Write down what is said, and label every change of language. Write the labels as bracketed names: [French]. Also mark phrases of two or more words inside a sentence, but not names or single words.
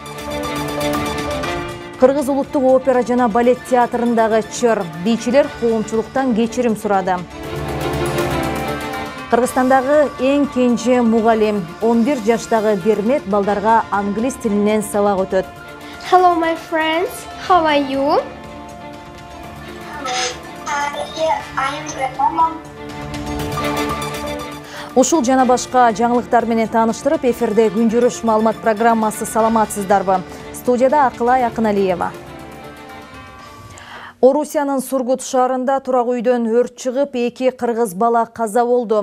[Kyrgyz] Кыргыз улуттук опера жана балет театрындагы чыр бийчилер коомчулуктан кечирим сурады. Кыргызстандагы эң кенже мугалим 11 жаштагы Бермет балдарга англис тилинен сабак өтөт. [English] Hello my friends, how are you? I am good. [Kyrgyz] Ушул жана башка жаңылыктар менен тааныштырып, эфирде күн жүрүш маалымат программасы. Саламатсыздарбы? Студияда Акылай Акыналиева. Орусиянын Сургут шаарында турак үйдөн өрт чыгып, 2 кыргыз бала каза болду.